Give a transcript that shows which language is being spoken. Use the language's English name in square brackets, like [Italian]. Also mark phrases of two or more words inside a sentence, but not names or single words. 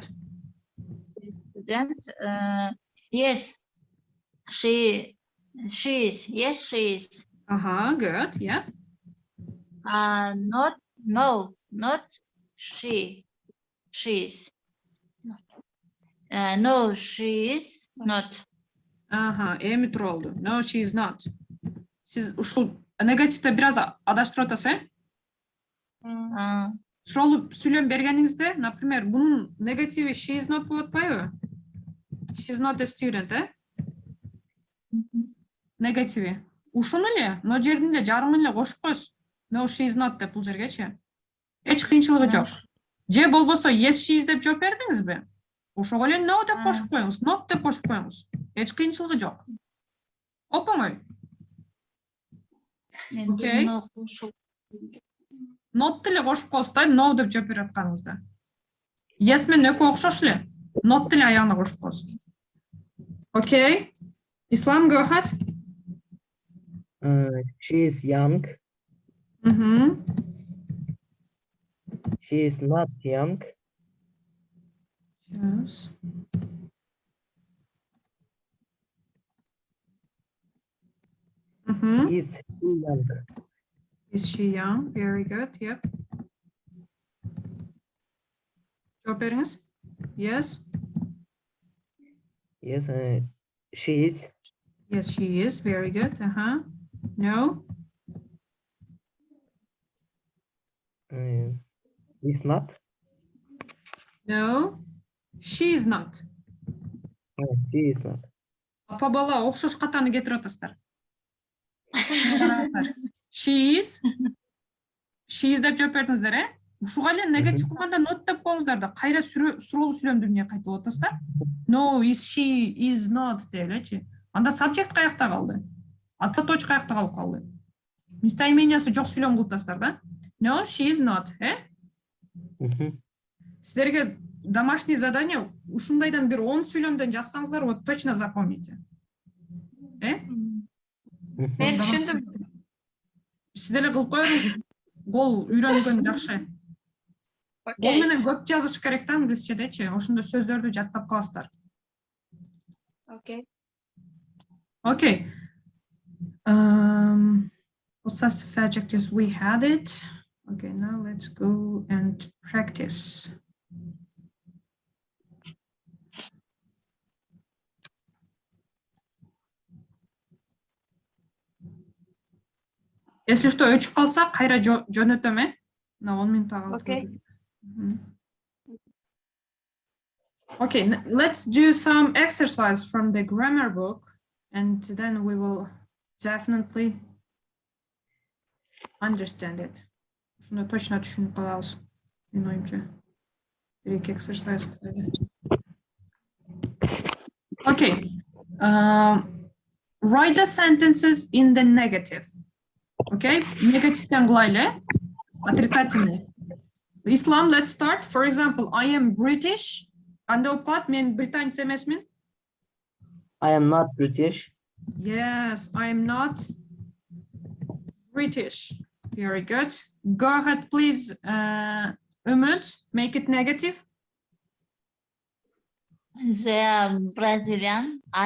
[English] Student. Yes. She is. Yes, she is. Good. Yeah. Not she. She's. No, she is not. [Kyrgyz] Эми туралды. [English] No, she is not. [Kyrgyz] Siz ушул негативде бир аз адаштырып атасыз, Суроолуу сүйлөм бергениңизде, например, бунун негативи [English] she is not [Kyrgyz] болот атпайбы? [English] She is not a student, [Kyrgyz] Негативи. Ушуну эле, но жердин эле жарымын эле кошуп коесуз. [English] No, she is not [Kyrgyz] деп бул жергечи. Эч кыйынчылыгы жок. Же болбосо [English] yes, she is [Kyrgyz] деп жооп бердиңизби? Ошого эле no деп кошуп коюңуз, not деп кошуп коюңуз. Эч кыйынчылыгы жок. Оңой. Окей. Not деле кошуп коесуз да, no деп жооп берип атканыңызда. Yes менен экөө окшош эле. Not деле аягына кошуп коесуз. Окей. Ислам, [English] go ahead. She is young. She is not young. Yes. Is she young? Is she young? Very good. Yep. [Turkish] Cevap veriniz. [English] Yes. Yes, she is. Yes, she is. Very good. No. Is not. No. She is not. No, she is not. [Kyrgyz] Апа бала окшош катаны кетирип атасыздар. [English] She is. She is [Kyrgyz] деп жооп бердиңиздер, Ушуга эле негатив кылганда not деп коюңуздар да, кайра суроолуу сүйлөмдү эмне кайталап атасыздар? [English] No, is she, is not [Kyrgyz] деп элечи. Анда subject каякта калды? Атоточ каякта калып калды? Местоимениясы жок сүйлөм кылып атасыздар да? [English] No, she is not, [Kyrgyz] Сиздерге [Russian] домашний задание [Kyrgyz] ушундайдан бир 10 сүйлөмдөн жазсаңыздар, [Russian] вот точно запомните. [Kyrgyz] Мен түшүндүм. Сиздер кылып коюңуз. Гол үйрөнгөн жакшы. Гол менен көп жазыш керек да англисчедечи. Ошондо сөздөрдү жаттап каласыздар. Окей. [English] Okay. Possessive adjectives, we had it. Okay, now let's go and practice. [Russian] Если что, [Kyrgyz] өчүп калса, кайра жөнөтөм, [Russian] На 10 минут [Kyrgyz] калып. [English] Okay. Okay, let's do some exercise from the grammar book, and then we will definitely understand it. [Kyrgyz] Шуну точно түшүнүп калабыз. Менин оюмча. Бир-эки exercise. Okay. [English] Write the sentences in the negative. [Kyrgyz] Okay, негативтен кылайлы. Отрицательный. [English] Islam, let's start. For example, I am British. [Kyrgyz] Кандай болуп калат? Мен британец эмесмин. [English] I am not British. Yes, I am not British. Very good. Go ahead, please. Umut, make it negative. They are Brazilian.